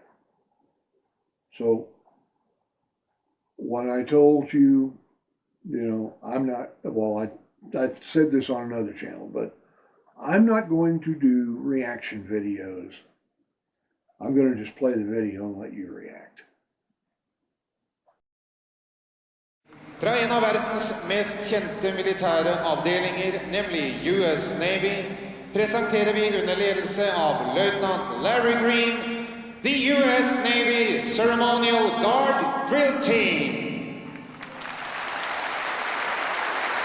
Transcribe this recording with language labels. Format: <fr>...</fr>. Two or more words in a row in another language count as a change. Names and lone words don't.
<en>So, when I told you, I'm not, well, I said this on another channel, but I'm not going to do reaction videos. I'm going to just play the video and let you react.</en> <no>Fra en av verdens mest kjente militære avdelinger, nemlig US Navy, presenterer vi under ledelse av løytnant Larry Green, the US Navy Ceremonial Guard Drill Team.</no>